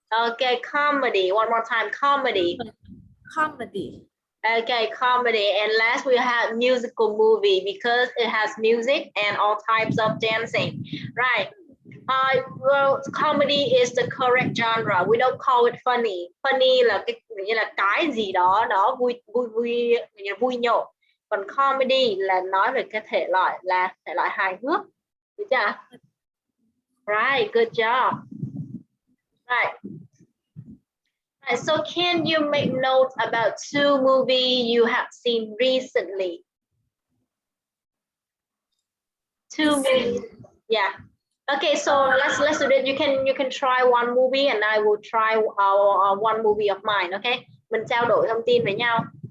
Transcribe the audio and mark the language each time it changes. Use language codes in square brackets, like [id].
[en] Okay, comedy. One more time, comedy. Comedy. Okay, comedy. And last we have musical movie because it has music and all types of dancing. Right. Well, comedy is the correct genre. We don't call it funny. [vi] Funny là nghĩa là cái gì đó nó vui nhộn. Còn comedy là nói về cái thể loại hài hước. Được chưa? [en] Right, good job. Right. Right. So can you make notes about 2 movies you have seen recently? 2 movies. Yeah. Okay, so let's do it. You can try one movie and I will try one movie of mine. [vi] Okay, mình trao đổi thông tin với nhau.